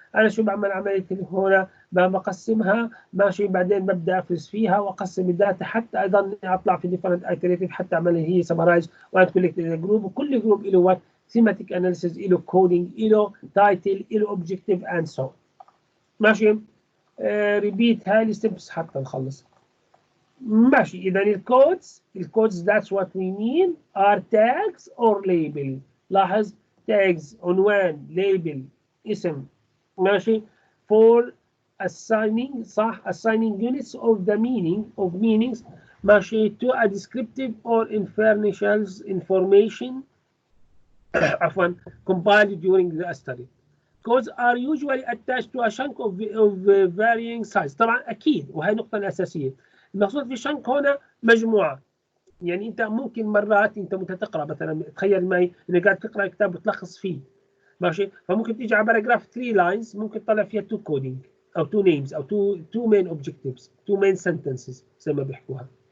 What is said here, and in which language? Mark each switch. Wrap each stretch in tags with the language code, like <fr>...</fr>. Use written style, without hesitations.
<ar>انا شو بعمل عمليه هنا بقسمها ماشي بعدين ببدا افرز فيها واقسم الداتا حتى ايضا اطلع في</ar> <en>different iterative</en> <ar>حتى اعمل هي summarize وان collected جروب وكل جروب له وات thematic analysis له coding له title له objective</ar> <en>and so on.</en> <ar>ماشي. ريبيت هاي الستبس حتى نخلص. ماشي. اذا الكودز</ar> <en>that's what we mean are tags or label. لاحظ tags</en> <ar>عنوان</ar> <en>label</en> <ar>اسم ماشي</ar> <en>for assigning صح assigning units of the meanings ماشي to a descriptive or inferential information عفوا compiled during the study. Codes are usually attached to a chunk of varying size.</en> <ar>طبعا اكيد وهي النقطه الاساسيه. المقصود في chunk هنا مجموعه. يعني انت ممكن مرات انت تقرا مثلا تخيل معي انك قاعد تقرا كتاب وتلخص فيه ماشي فممكن تيجي على باراجراف 3 لاينز ممكن تطلع فيها 2 كودينج او 2 نيمز او 2 مين اوبجكتيفز 2 مين سنتنسز زي ما بيحكوها.</ar>